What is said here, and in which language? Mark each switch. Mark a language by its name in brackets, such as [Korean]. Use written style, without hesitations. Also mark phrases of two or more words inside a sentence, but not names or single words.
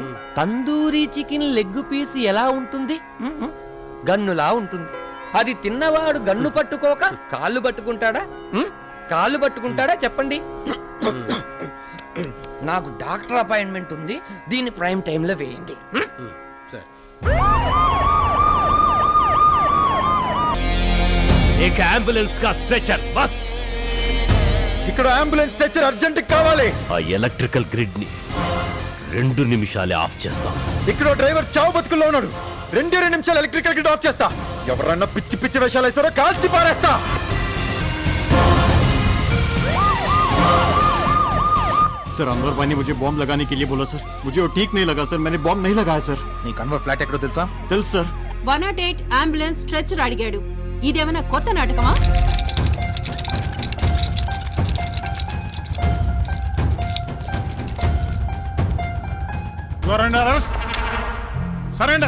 [English] tandoori chicken leg piece [Telugu] ఎలా ఉంటుంది? గన్నులా ఉంటుంది. అది తిన్నవాడు గన్ను పట్టుకోక కాళ్ళు పట్టుకుంటాడా? కాళ్ళు పట్టుకుంటాడా చెప్పండి? నాకు [English] doctor appointment [Telugu] ఉంది, దీన్ని [English] prime time-లో [Telugu] వేయండి. [Hindi] एक एम्बुलेंस का स्ट्रेचर बस. [Telugu] ఇక్కడ [English] ambulance stretcher urgent [Telugu] కావాలి. ఆ [English] electrical grid [Telugu] ని 2 నిమిషాలే ఆఫ్ చేస్తాం. ఇక్కడ డ్రైవర్ చావు బతుకుల్లో ఉన్నాడు. 2 నిమిషాలు [English] electrical grid off [Telugu] చేస్తా. ఎవరన్నా పిచ్చి పిచ్చి వేషాలు వేస్తారో కాల్చి పారేస్తా. [Hindi] सर अनवर भाई ने मुझे बॉम्ब लगाने के लिए बोला सर. मुझे वो ठीक नहीं लगा सर. मैंने बॉम्ब नहीं लगाया सर. [Telugu] నీకు అన్వర్ ఫ్లాట్ ఎక్కడో తెలుసా? తెలుసు సార్. 108 [English] ambulance stretcher [Telugu] అడిగాడు. ఇదేమైనా కొత్త నాటకమా? సరేండర్.